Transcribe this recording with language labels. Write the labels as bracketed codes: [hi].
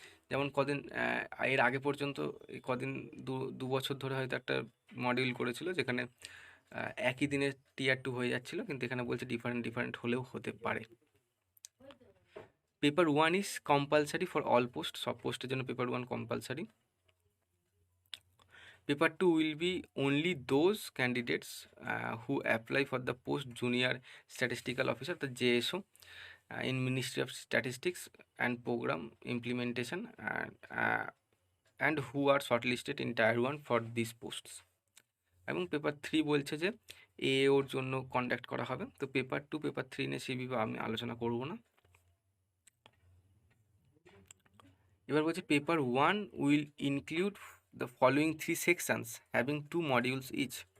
[bn] যেমন কদিন এর আগে পর্যন্ত কদিন 2 বছর ধরে হয়তো একটা মডিউল করেছিল, যেখানে একই দিনে টিয়ার 2 হয়ে যাচ্ছিলো, কিন্তু এখানে বলছে ডিফারেন্ট হলেও হতে পারে। [en] paper 1 is compulsory for all post, [bn] সব পোস্টের জন্য paper 1 compulsory. [en] Paper 2 will be only those candidates who apply for the post junior statistical officer, the JSO, in Ministry of Statistics and Program Implementation, and who are shortlisted in Tier 1 for these posts. [bn] এবং paper 3 বলছে যে ওর জন্য conduct করা হবে। তো paper 2, paper 3 নিয়ে সেই বিভাগে আমি আলোচনা করব না। এবার বলছে [en] Paper 1 will include the following 3 sections having 2 modules each.